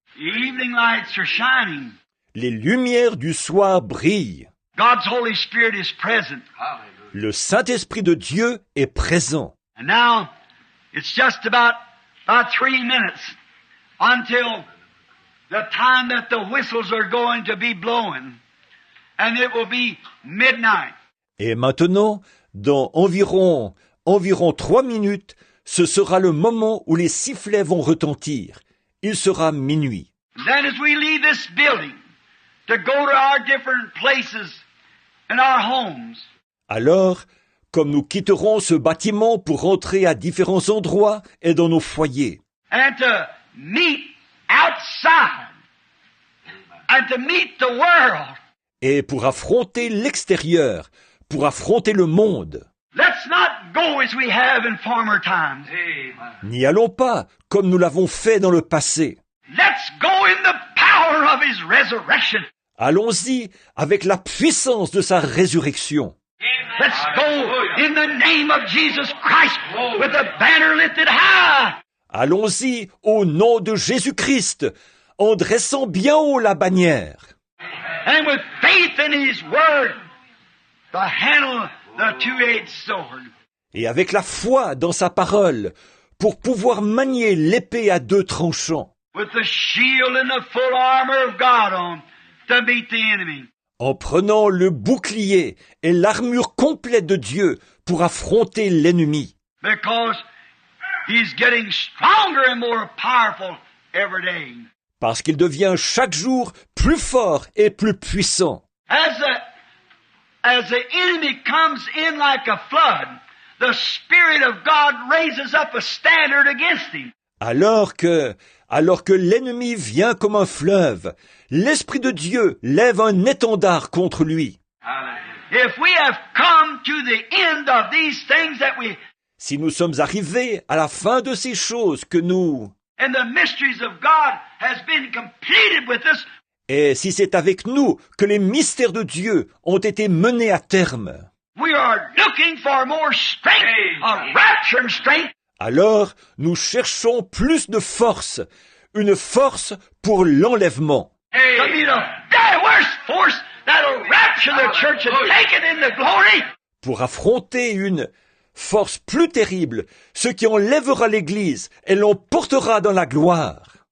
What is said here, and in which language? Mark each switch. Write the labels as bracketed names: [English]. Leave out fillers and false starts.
[English] The evening lights are shining. [French] Les lumières du soir brillent. [English] God's Holy Spirit is present. [French] Le Saint-Esprit de Dieu est présent. [English] And now, it's just about 3 minutes until the time that the whistles are going to be blowing. And it will be midnight. [French] Et maintenant, dans environ 3 minutes, ce sera le moment où les sifflets vont retentir. Il sera minuit. [English] Then as we leave this building to go to our different places and our homes, [French] Alors, comme nous quitterons ce bâtiment pour rentrer à différents endroits et dans nos foyers, [English] and to meet outside, and to meet the world, [French] et pour affronter l'extérieur, pour affronter le monde, [English] let's not go as we have in former times. [French] n'y allons pas comme nous l'avons fait dans le passé. [English] Let's go in the power of His resurrection. [French] Allons-y avec la puissance de sa résurrection. [English] Let's go in the name of Jesus Christ with the banner lifted high. [French] Allons-y au nom de Jésus-Christ, en dressant bien haut la bannière. [English] And with faith in His word, to handle the two-edged sword. [French] Et avec la foi dans sa parole, pour pouvoir manier l'épée à 2 tranchants. [English] With the shield and the full armor of God on to meet the enemy. [French] en prenant le bouclier et l'armure complète de Dieu pour affronter l'ennemi. [English] Because he's getting stronger and more powerful every day. [French] Parce qu'il devient chaque jour plus fort et plus puissant. [English] As the enemy comes in like a flood, the Spirit of God raises up a standard against him. [French] Alors que l'ennemi vient comme un fleuve, l'Esprit de Dieu lève un étendard contre lui. [English] If we have come to the end of these things that we, [French] Si nous sommes arrivés à la fin de ces choses que nous... [English] and the mysteries of God has been completed with us, [French] Et si c'est avec nous que les mystères de Dieu ont été menés à terme, [English] we are looking for more strength, a rapture strength, [French] alors nous cherchons plus de force, une force pour l'enlèvement. [English] to be the very worst force that'll rapture the church and take it in the glory. [French] Pour affronter une force plus terrible, ce qui enlèvera l'Église et l'emportera dans la gloire.